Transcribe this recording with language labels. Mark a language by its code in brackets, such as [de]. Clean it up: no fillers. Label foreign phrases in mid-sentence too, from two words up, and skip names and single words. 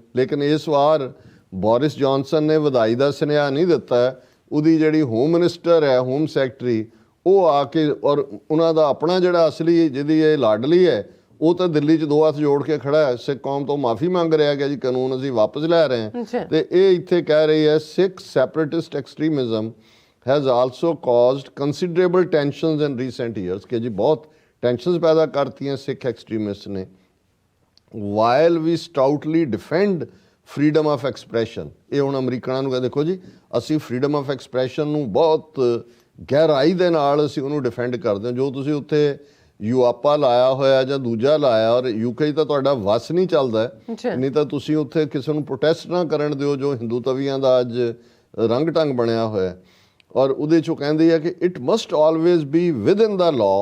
[pa] ਲੇਕਿਨ ਇਸ ਵਾਰ ਬੋਰਿਸ ਜੌਨਸਨ ਨੇ ਵਧਾਈ ਦਾ ਸੁਨੇਹਾ ਨਹੀਂ ਦਿੱਤਾ, ਉਹਦੀ ਜਿਹੜੀ [en] home minister [pa] ਹੈ, [en] home secretary, [pa] ਉਹ ਆ ਕੇ ਔਰ ਉਹਨਾਂ ਦਾ ਆਪਣਾ ਜਿਹੜਾ ਅਸਲੀ ਜਿਹਦੀ ਇਹ ਲਾਡਲੀ ਹੈ ਉਹ ਤਾਂ ਦਿੱਲੀ 'ਚ 2 ਹੱਥ ਜੋੜ ਕੇ ਖੜਾ ਹੈ, ਸਿੱਖ ਕੌਮ ਤੋਂ ਮਾਫੀ ਮੰਗ ਰਿਹਾ ਕਿ ਜੀ ਕਾਨੂੰਨ ਅਸੀਂ ਵਾਪਸ ਲੈ ਰਹੇ ਹਾਂ। ਤੇ ਇਹ ਇੱਥੇ ਕਹਿ ਰਹੀ ਹੈ [en] Sikh separatist extremism has also caused considerable tensions in recent years [pa] ਕਿ ਜੀ ਬਹੁਤ ਟੈਨਸ਼ਨਸ ਪੈਦਾ ਕਰਤੀਆਂ ਸਿੱਖ ਐਕਸਟ੍ਰੀਮਿਸਟ ਨੇ। [en] while we stoutly defend freedom of expression, [pa] ਇਹ ਹੁਣ ਅਮਰੀਕਨਾਂ ਨੂੰ ਕਹਿੰਦੇ ਦੇਖੋ ਜੀ ਅਸੀਂ [en] freedom of expression [pa] ਨੂੰ ਬਹੁਤ ਗਹਿਰਾਈ ਦੇ ਨਾਲ ਅਸੀਂ ਉਹਨੂੰ ਡਿਫੈਂਡ ਕਰਦੇ ਹਾਂ, ਜੋ ਤੁਸੀਂ ਉੱਥੇ ਯੂਆਪਾ ਲਾਇਆ ਹੋਇਆ ਜਾਂ ਦੂਜਾ ਲਾਇਆ ਔਰ ਯੂਕੇ ਤਾਂ ਤੁਹਾਡਾ ਵਸ ਨਹੀਂ ਚੱਲਦਾ, ਨਹੀਂ ਤਾਂ ਤੁਸੀਂ ਉੱਥੇ ਕਿਸੇ ਨੂੰ ਪ੍ਰੋਟੈਸਟ ਨਾ ਕਰਨ ਦਿਓ ਜੋ ਹਿੰਦੂ ਤਵੀਆਂ ਦਾ ਅੱਜ ਰੰਗ ਢੰਗ ਬਣਿਆ ਹੋਇਆ। ਔਰ ਉਹਦੇ 'ਚੋਂ ਕਹਿੰਦੇ ਆ ਕਿ [en] It must always be within the law.